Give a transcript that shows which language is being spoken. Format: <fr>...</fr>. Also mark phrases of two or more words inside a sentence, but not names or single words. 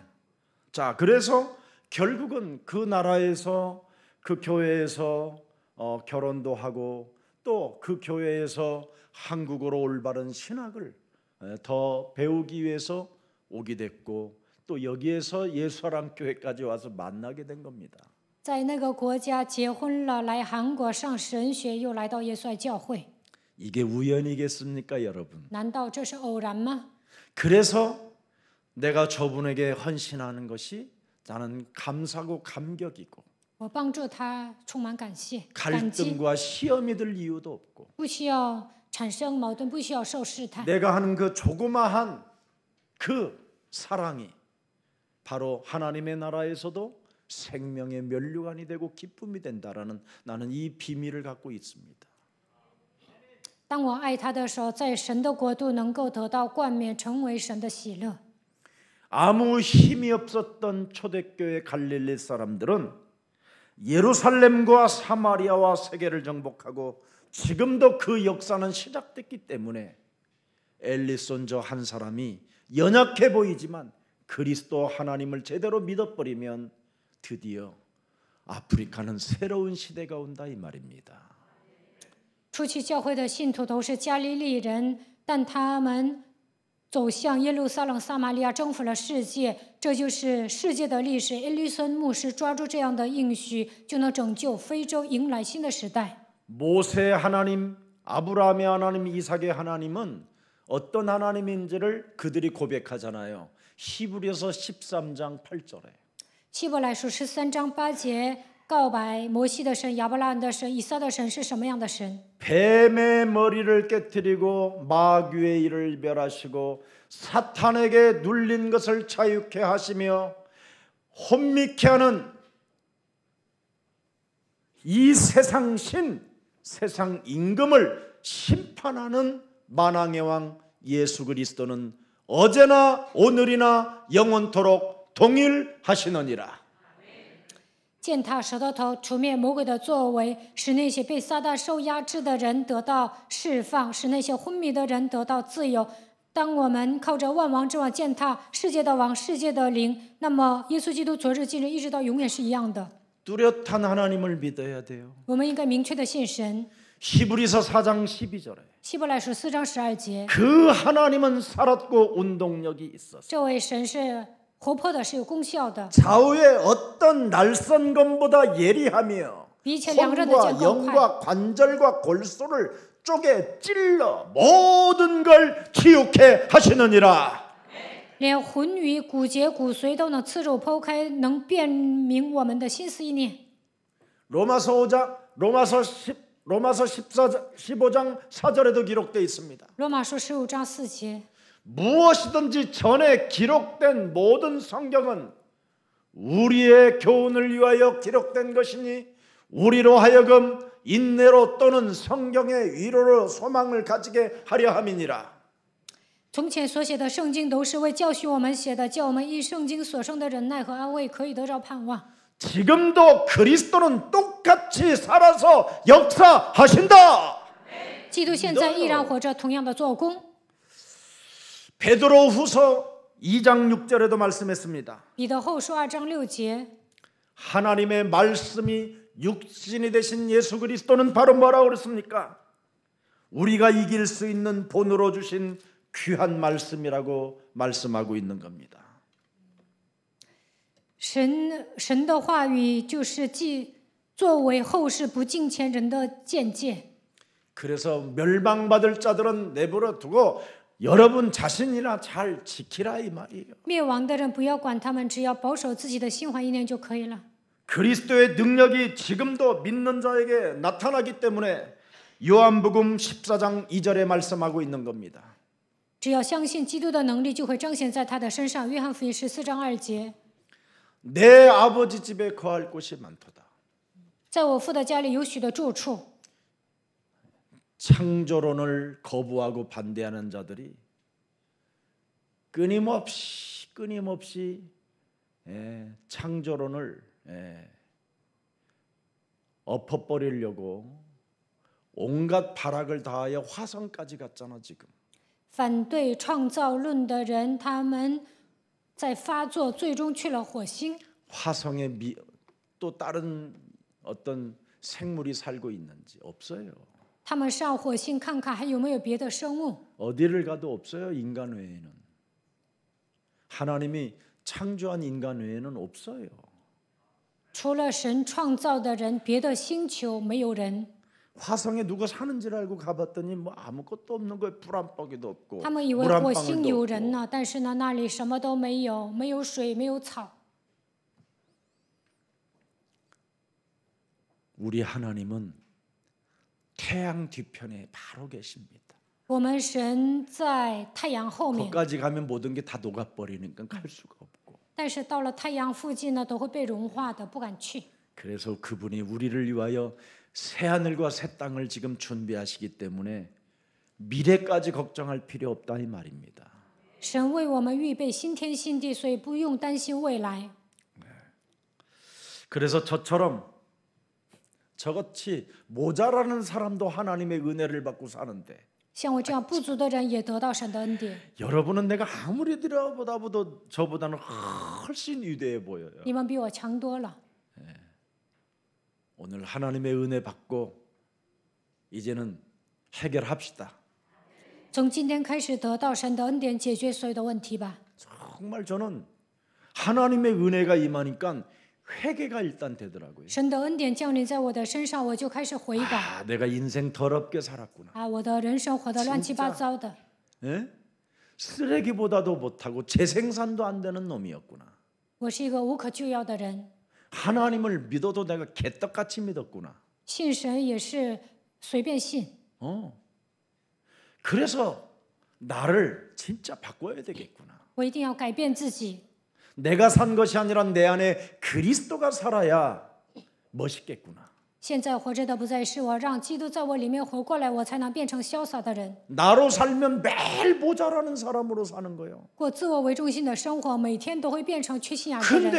<ko>자, 그래서 결국은 그 나라에서 그 교회에서 결혼도 하고 또 그 교회에서 한국어로 올바른 신학을 더 배우기 위해서 오게 됐고 또 여기에서 예수사랑교회까지 와서 만나게 된 겁니다.</ko> <zh>在那个国家结婚了，来韩国上神学，又来到耶稣爱教会。</zh> <ko>이게 우연이겠습니까, 여러분?</ko> <zh>难道这是偶然吗？</zh> <ko>그래서 내가 저분에게 헌신하는 것이 나는 감사고 감격이고</ko> <zh>我帮助他，充满感激、感激，</zh> <ko>갈등과 시험이 들 이유도 없고</ko> <zh>不需要产生矛盾，不需要受试探。</zh> <ko>내가 하는 그 조그마한 그 사랑이 바로 하나님의 나라에서도 생명의 면류관이 되고 기쁨이 된다라는 나는 이 비밀을 갖고 있습니다.</ko> <zh>当我爱他的时候，在神的国度能够得到冠冕，成为神的喜乐。</zh> <ko>아무 힘이 없었던 초대교회 갈릴리 사람들은 예루살렘과 사마리아와 세계를 정복하고 지금도 그 역사는 시작됐기 때문에 엘리손 저 한 사람이 연약해 보이지만 그리스도 하나님을 제대로 믿어버리면 드디어 아프리카는 새로운 시대가 온다 이 말입니다.</ko> <zh>初期教会的信徒都是加利利人，但他们走向耶路撒冷、撒玛利亚，征服了世界。这就是世界的历史。埃利森牧师抓住这样的应许，就能拯救非洲，迎来新的时代。</zh> <ko>모세 하나님, 아브라함의 하나님, 이삭의 하나님은 어떤 하나님인지를 그들이 고백하잖아요. 히브리서 13장 8절에.</ko> <zh>希伯来书13章8节， 告白摩西的神、亚伯拉罕的神、以撒的神是什么样的神？</zh> <ko>뱀의 머리를 깨뜨리고 마귀의 일을 멸하시고 사탄에게 눌린 것을 자유케 하시며 혼미케 하는 이 세상 신, 세상 임금을 심판하는 만왕의 왕 예수 그리스도는 어제나 오늘이나 영원토록 동일하시느니라.</ko> <zh>践踏蛇的头，除灭魔鬼的作为，使那些被撒旦受压制的人得到释放，使那些昏迷的人得到自由。当我们靠着万王之王践踏世界的王、世界的灵，那么耶稣基督昨日、今日、一直到永远是一样的。</zh> <ko>뚜렷한 하나님을 믿어야 돼요.</ko> <zh>我们应该明确的信神。</zh> <ko>히브리서 4장 12절에</ko> <zh>希伯来书4章12节，</zh> <ko>그 하나님은 살았고 운동력이 있었어요.</ko> <zh>这位神是活泼的，是有功效的，</zh> <ko>좌우의 어떤 날선 검보다 예리하며</ko> <zh>比以前两刃的剑</zh> <ko>혼과</ko> <zh>更快，</zh> <ko>영과 관절과 골소를 쪼개 찔러 모든 걸 치유케 하시느니라.</ko> <zh>连魂与骨节、骨髓都能刺肉剖开，能辨明我们的心思意念。</zh> <ko>로마서 15장 4절에도 기록되어 있습니다.</ko> <zh>罗马书15章4节，</zh> <ko>무엇이든지 전에 기록된 모든 성경은 우리의 교훈을 위하여 기록된 것이니 우리로 하여금 인내로 또는 성경의 위로로 소망을 가지게 하려 함이니라.</ko> <zh>从前所写的圣经都是为教训我们写的，叫我们依圣经所生的忍耐和安慰，可以得着盼望。</zh> <ko>지금도 그리스도는 똑같이 살아서 역사하신다.</ko> <zh>基督现在依然活着，同样的做工。</zh> <ko>베드로후서 2장 6절에도 말씀했습니다.</ko> <zh>彼得后书2章6节，</zh> <ko>하나님의 말씀이 육신이 되신 예수 그리스도는 바로 뭐라고 그랬습니까? 우리가 이길 수 있는 본으로 주신 귀한 말씀이라고 말씀하고 있는 겁니다.</ko> <zh>神的话语就是作为后世不敬虔人的见解。</zh> <ko>그래서 멸망받을 자들은 내버려 두고 여러분 자신이나 잘 지키라 이 말이에요.</ko> <zh>灭亡的人不要管他们，只要保守自己的心怀意念就可以了。</zh> <ko>그리스도의 능력이 지금도 믿는 자에게 나타나기 때문에 요한복음 14장 2절에 말씀하고 있는 겁니다.</ko> <zh>只要相信基督的能力，就会彰显在他的身上。约翰福音14章2节，</zh> <ko>내 아버지 집에 거할 곳이 많도다.</ko> <zh>在我父的家里有许多住处。</zh> <ko>창조론을 거부하고 반대하는 자들이 끊임없이 창조론을 엎어버리려고 온갖 발악을 다하여 화성까지 갔잖아 지금.</ko> <zh>反对创造论的人，他们在发作，最终去了火星。</zh> <ko>화성에 또 다른 어떤 생물이 살고 있는지 없어요.</ko> <zh>他们上火星看看还有没有别的生物。</zh> <ko>어디를 가도 없어요. 인간 외에는. 하나님이 창조한 인간 외에는 없어요.</ko> <zh>除了神创造的人，别的星球没有人。</zh> <ko>화성에 누가 사는지를 알고 가봤더니 뭐 아무것도 없는 거예요. 불 한 방울도 없고</ko> <zh>他们以为</zh> <ko>물 한</ko> <zh>火星</zh> <ko>방울도</ko> <zh>有</zh> <ko>없고.</ko> <zh>人呢，但是呢，那里什么都没有，没有水，没有草。</zh> <ko>우리 하나님은 태양 뒤편에 바로 계십니다.</ko> <zh>我们神在太阳后面，</zh> <ko>거기까지 가면 모든 게 다 녹아버리니까 갈 수가 없고.</ko> <zh>但是到了太阳附近呢，都会被融化的，不敢去。</zh> <ko>그래서 그분이 우리를 위하여 새 하늘과 새 땅을 지금 준비하시기 때문에 미래까지 걱정할 필요 없다 이 말입니다.</ko> <zh>神为我们预备新天新地，所以不用担心未来。</zh> <ko>그래서 저같이 모자라는 사람도 하나님의 은혜를 받고 사는데</ko> <zh>像我这样不足的人也得到神的恩典。</zh> <ko>여러분은 내가 아무리 들어보다도 저보다는 훨씬 위대해 보여요.</ko> <zh>你们比我强多了。</zh> <ko>오늘 하나님의 은혜 받고 이제는 해결합시다.</ko> <zh>从今天开始得到神的恩典，解决所有的问题吧。</zh> <ko>정말 저는 하나님의 은혜가 임하니까 회개가 일단 되더라고요.</ko> <zh>神的恩典降临在我的身上，我就开始悔改。</zh> <ko>아, 내가 인생 더럽게 살았구나.</ko> <zh>我的人生活得乱七八糟的，</zh> <ko>예? 쓰레기보다도 못하고 재생산도 안 되는 놈이었구나.</ko> <zh>我是一个无可救药的人。</zh> <ko>하나님을 믿어도 내가 개떡같이 믿었구나.</ko> <zh>信神也是随便信。</zh> <ko>그래서 나를 진짜 바꿔야 되겠구나.</ko> <zh>我一定要改变自己，</zh> <ko>내가 산 것이 아니라 내 안에 그리스도가 살아야 멋있겠구나.</ko> <zh>现在活着的不再是我，让基督在我里面活过来，我才能变成潇洒的人。</zh> <ko>나로 살면 매일 모자라는 사람으로 사는 거예요.</ko> <zh>过自我为中心的生活，每天都会变成缺心眼的人。</zh>